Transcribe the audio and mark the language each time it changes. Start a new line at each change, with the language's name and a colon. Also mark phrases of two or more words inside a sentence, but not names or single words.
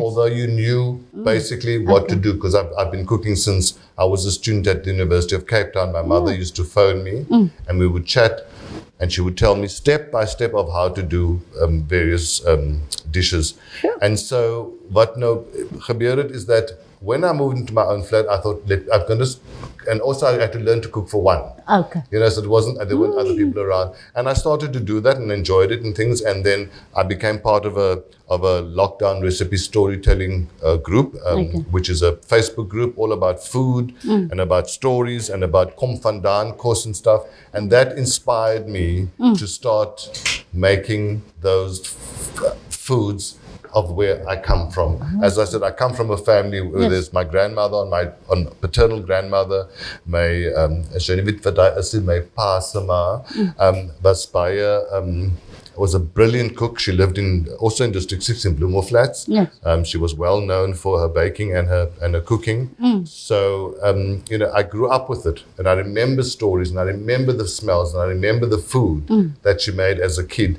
English: although you knew basically what to do, because I've been cooking since I was a student at the University of Cape Town. My mother used to phone me and we would chat, and she would tell me step by step of how to do various dishes. And so what
Afrikaans: nou gebeur het
English: is that when I moved into my own flat, I thought, I'm going to, and also I had to learn to cook for one. Okay. You know, so there weren't other people around. And I started to do that and enjoyed it and things. And then I became part of a lockdown recipe storytelling group, which is a Facebook group all about food and about stories and about
Afrikaans: kom vandaan kos
English: and stuff. And that inspired me to start making those foods of where I come from. As I said, I come from a family where there's my grandmother on paternal grandmother,
Afrikaans: my my pa se ma, was baie
English: was a brilliant cook. She lived also in District 6 in Bloemhoflats. Yes. She was well known for her baking and her cooking. So I grew up with it, and I remember stories, and I remember the smells, and I remember the food that she made as a kid.